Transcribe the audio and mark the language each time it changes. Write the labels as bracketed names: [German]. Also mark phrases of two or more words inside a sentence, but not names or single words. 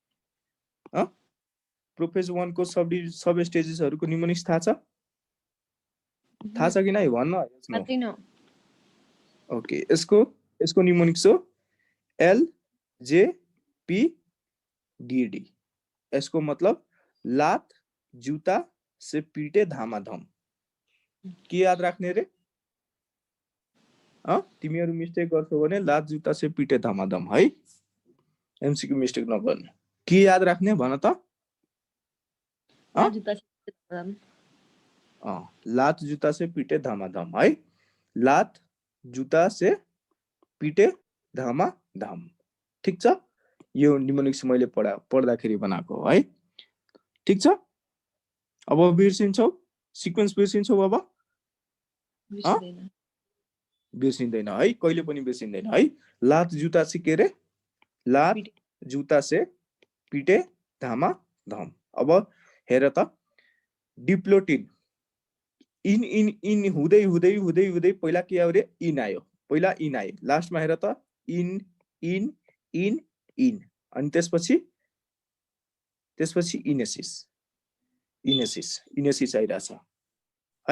[Nepali] प्रोफेज 1 को सब स्टेजेसहरुको निमोनिक्स थाहा छ? थाहा छ कि नै भन्न? ओके, यसको निमोनिक्स हो एल जे पी डी डी। [Hindi] यसको मतलब लात जुता से पीटे धामाधम। [Nepali] के याद राख्ने रे? तिमीहरु मिस्टेक गर्छौ भने [Hindi] लात जुता से पीटे धामाधम है। [English] MCQ mistake [Nepali] नगर्ने। के याद राख्ने भन त? [Hindi] लात जुता से पीटे धामाधम है। लात जुता से पीटे धामाधम। [Nepali] ठीक छ? यो निमोनिक्स मैले पढ्दाखेरि बनाएको है। ठीक छ? अब बिर्सिन्छौ? सिक्वेन्स बिर्सिन्छौ अब? बिर्सिँदैन है, कहिले पनि बिर्सिँदैन है। [Hindi] लात जुता से [Nepali] के रे? [Hindi] लात जुता से पीटे धामाधम। [Nepali] अब हेर त, डिप्लोटिन इन हुँदै हुँदै हुँदै हुँदै पहिला के आयो रे? इन आयो। पहिला इन आयो, लास्टमा हेर त इन इन इन इन, अनि त्यसपछि इनेसिस आइरहेछ है।